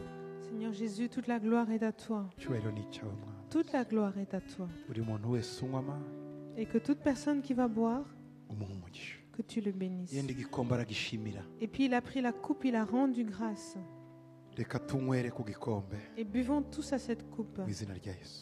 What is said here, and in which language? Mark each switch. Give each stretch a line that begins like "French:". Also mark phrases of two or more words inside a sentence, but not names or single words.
French: Seigneur Jésus, toute la gloire est à toi.
Kinyarwanda: Icyubahiro ni icyawe Mwana.
French: Toute la gloire est à toi.
Kinyarwanda: Buri muntu wese unywa amazi
French: Et que toute personne qui va boire,
Kinyarwanda: umuha umugisha.
French: que tu le bénisses.
Kinyarwanda: Yenda igikombe aragishimira.
French: Et puis il a pris la coupe, il a rendu grâce.
Kinyarwanda: Reka tunywere ku gikombe
French: Et buvons tous à cette coupe.
Kinyarwanda: mu izina rya Yesu.